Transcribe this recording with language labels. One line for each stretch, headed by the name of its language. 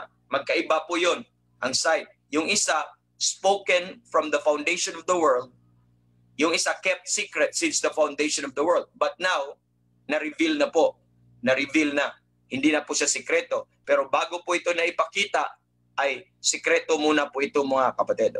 Filipino: Magkaiba po yun ang side. Yung isa,
English: spoken from the foundation of the world.
Filipino: Yung isa,
English: kept secret since the foundation of the world.
Filipino: But now, na-reveal na po. Na-reveal na. Hindi na po siya sikreto. Pero bago po ito na ipakita, ay sikreto muna po ito mga kapatid.